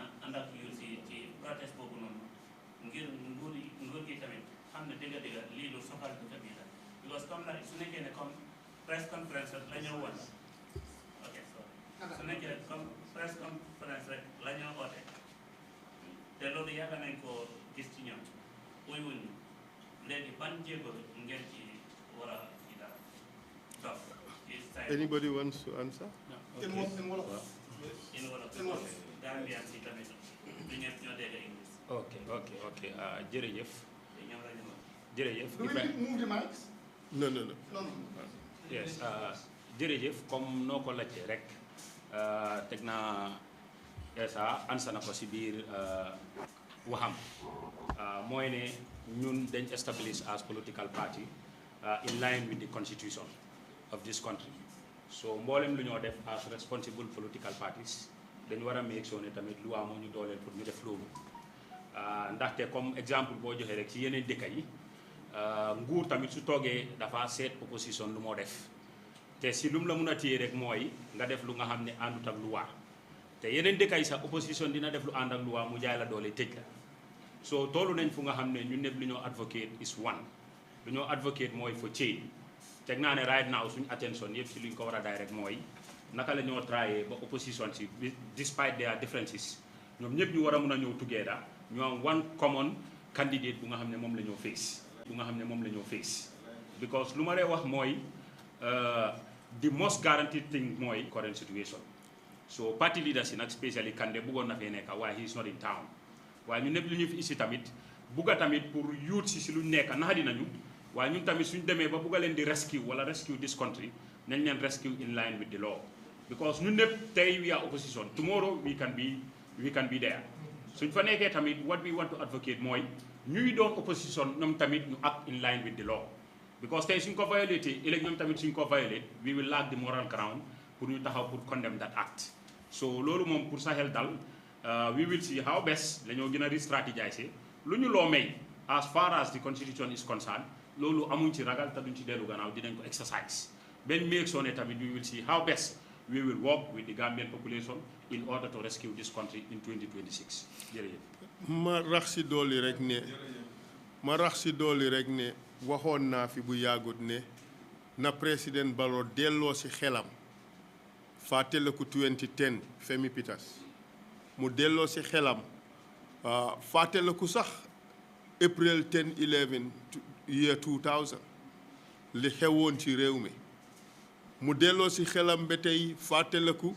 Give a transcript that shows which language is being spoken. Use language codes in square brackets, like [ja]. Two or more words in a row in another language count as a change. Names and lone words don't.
[wo] ànd ak youth si ci protest boobu noonu ngir nguur gi tamit xam ne dëgg-dëgg lii lu soxal dëkk bi la because comme like su nekkee ne comme [en] press conference [wo] rek la ñoo won ok sorry su nekkee comme [en] press conference [wo] rek la ñoo oote te loolu yàgg nañ ko gis ci ñoom uy wuñu léegi ban jéego ngeen ci war a ci dara donc [en] Anybody wants to answer? In Wolof. [wo] in Wolof Gambian si tamit du ñëpp ñoo dégg English ok jërëjëf te ñoom la ñu wax jërëjëf Do we move the mics? No. No. yes jërëjëf comme noo ko laajtee rek teg naa Essa ansa na ko si biir waxam mooy ne ñun dañ [en] establish as political party in line with the constitution of this country [wo] so mboolem lu ñoo def as [en] responsible political parties [wo] dañ war a make sure ne tamit lu moo ñu dooleel pour ñu def loolu ndaxte [fr] comme exemple [wo] boo joxee rek ci yeneen dëkk yi nguur tamit su toogee dafa seet opposition lu moo def te si lu mu la mun a téye rek mooy nga def lu nga xam ne àndut ak lu waa te yeneen dëkk yi sax opposition dina def lu ànd ak lu waa mu jaay la doole tëj la so toolu nañ fu nga xam ne ñun ñëpp lu ñoo [en] advocate is one [wo] lu ñoo advocate mooy [en] for change [wo] teg naa ne [en] right now [wo] suñu attention yëpp si lu ñu ko war a direct mooy naka la ñoo trayé ba opposition si [en] despite their differences [wo] ñoom ñëpp ñu war a mun a ñëw together ñu am [en] one common candidate [wo] bu nga xam ne moom la ñoo [en] face because [wo] lu ma lay wax mooy [en] the most guaranteed thing [wo] mooy [en] current situation so party leaders [wo] yi nag spécially Kandeh bëggoon na fee nekk waaye [en] he is not in town [wo] waaye ñun ñëpp lu ñu fi isi tamit bugga tamit pour youth si lu nekk naxadi nañu waaye ñun tamit suñ demee ba bugga leen di rescue wala [en] rescue this country [wo] nañ leen [en] rescue in line with the law because [wo] ñun ñëpp tey [en] we are opposition tomorrow we can be there [wo] suñ fa nekkee tamit [en] what we want to advocate [wo] mooy ñuy doon opposition ñoom tamit ñu [en] act in line with the law because [wo] tey suñ ko violate ëllëg ñoom tamit suñ ko [en] violate we will lack the moral ground [wo] pour ñu taxaw pour [en] condemn that act so [wo] loolu moom pour sa xel dal [en] we will see how best [wo] dañoo gën a re-strategiser lu ñu loo may [en] as far as the constitution is concerned [wo] loolu amuñ ci ragal te duñ ci dellu gannaaw dinañ ko exercise benn [en] make sure [wo] ne tamit [en] we will see how best we will work with the Gambian population in order to rescue this country in 2026 [wo] jërëjëf. ma rax si dooli rek ne waxoon naa fi bu yàggut ne na président Barrow delloo si xelam fàttaliku 2010 Femi Peters mu delloo si xelam fàttaliku sax April 10-11 year 2000 li xewoon ci réew mi mu delloo si xelam ba tey fàttaliku